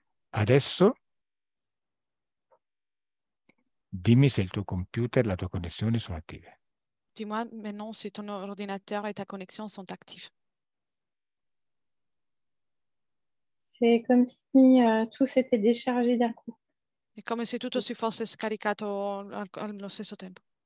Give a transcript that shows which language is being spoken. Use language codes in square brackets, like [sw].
[it] Adesso dimmi se il tuo computer e la tua connessione sono attive. [fr] Dis-moi maintenant si ton ordinateur et ta connexion sont actifs. C'est comme si tout s'était déchargé d'un coup. [it] È come se tutto si fosse scaricato allo stesso tempo.